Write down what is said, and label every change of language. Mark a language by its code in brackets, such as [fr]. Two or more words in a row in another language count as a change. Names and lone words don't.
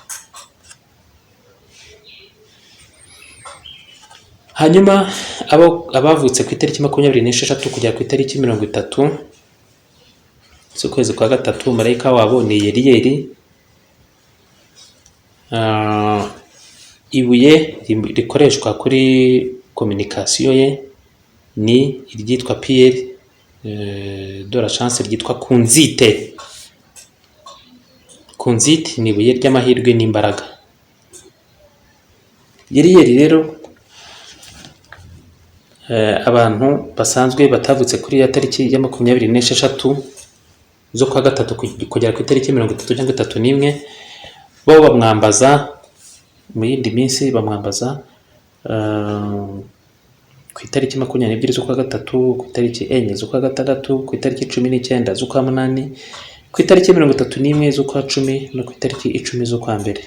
[rw] Hanyuma abavutse ku itariki 26 kugera ku itariki 30 z'ukwezi kwa gatatu, marayika wabo ni Yeriyeli. Ibuye rikoreshwa kuri kominikasiyo ye ni iryitwa [fr] Pierre de la chance, [rw] ryitwa kunzite. Kunzite ni ibuye ry'amahirwe n'imbaraga. Yeriyeli rero, abantu basanzwe batavutse kuri ya tariki ya 26 zo kwa gatatu kugera ku itariki 30 cyangwa 31, bo bamwambaza mu yindi minsi, bamwambaza ku itariki 22 z'ukwa gatatu, ku itariki 4 z'ukwa gatandatu, ku itariki 19 z'ukwa munani, ku itariki 31 z'ukwa 10 no ku itariki 10 z'ukwa mbere.